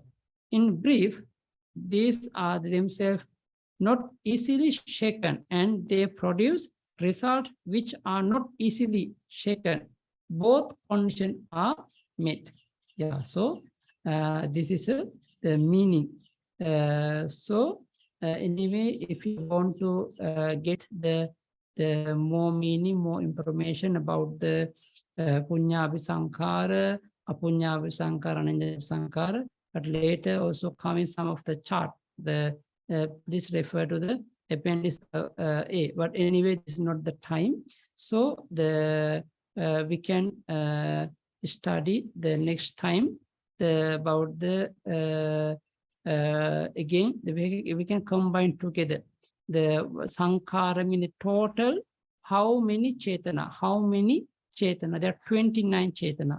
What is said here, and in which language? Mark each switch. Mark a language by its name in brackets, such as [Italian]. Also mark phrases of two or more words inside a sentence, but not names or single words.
[English] In brief, these are themselves not easily shaken, and they produce results which are not easily shaken. Both conditions are met. Yeah, so this is the meaning. Anyway, if you want to get the more meaning, more information about the [Pali] puññāpi saṅkhāra, apuññāpi saṅkhāra, āniññāpi saṅkhāra, [English] but later also come in some of the chart. Please refer to the appendix A. But anyway, this is not the time. So we can study the next time about the again we can combine together the saṅkhāra, mean total how many chetana, there are 29 chetana.